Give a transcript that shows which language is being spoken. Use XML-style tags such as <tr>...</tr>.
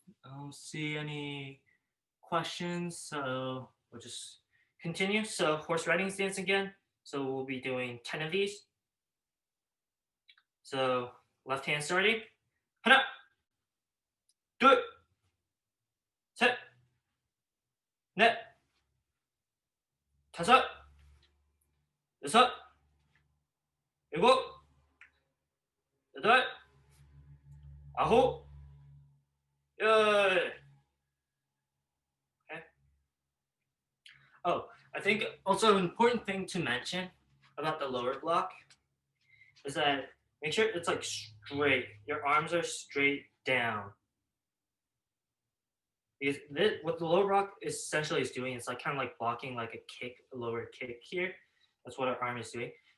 <en>I don't see any questions, so we'll just continue. So horse riding stance again. So we'll be doing 10 of these. So left hand starting.</en> <ko>하나, 둘, 셋, 넷, 다섯, 여섯, 일곱, 여덟, 아홉, 열.</ko> <en>Okay. Oh, I think also an important thing to mention about the lower block is that make sure it's like straight. Your arms are straight down. Because what the lower block essentially is doing is like kind of like blocking like a kick, a lower kick here. That's what our arm is doing.</en>